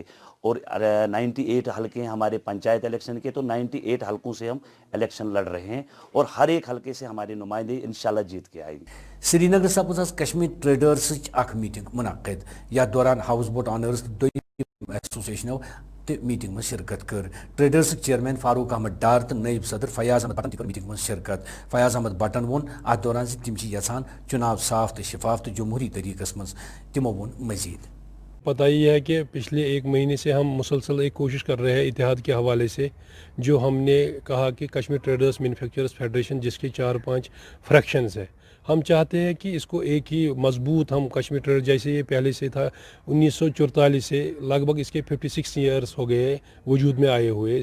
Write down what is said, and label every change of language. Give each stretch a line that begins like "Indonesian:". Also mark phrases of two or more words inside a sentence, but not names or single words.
Hindi: और 98 हल्के हैं हमारे पंचायत इलेक्शन के, तो 98 हल्कों से हम इलेक्शन लड़ रहे हैं और हर एक हल्के से हमारे नुमाइंदे इंशाल्लाह जीत के आएंगे।
Kashmiri: श्रीनगर सपज कश्मीर ट्रेडर्स मीटिंग मुनक़िद। याथ दौरान हाउस बोट ऑनर्स एसोसिएशनों मीटिंग में शिरकत कर। ट्रेडर्स चेयरमैन फारूक अहमद डार तो नायब सदर फयाज अहमद बटन मीटिंग में शिरकत। फयाज अहमद बटन वोन अत दौरान तम यसान चुनाव साफ तो शफाफ तो जमहूरी तरीक़स मज। तिमो वोन मजीद
Hindi: पता ही है कि पिछले एक महीने से हम मुसलसल एक कोशिश कर रहे हैं इतिहाद के हवाले से, जो हमने कहा कि कश्मीर ट्रेडर्स मैन्युफैक्चरर्स फेडरेशन जिसके 4-5 फ्रैक्शंस है, हम चाहते हैं कि इसको एक ही मजबूत हम कश्मीर ट्रेडर, जैसे ये पहले से था 1944 से लगभग इसके 56 ईयर्स हो गए वजूद में आए हुए।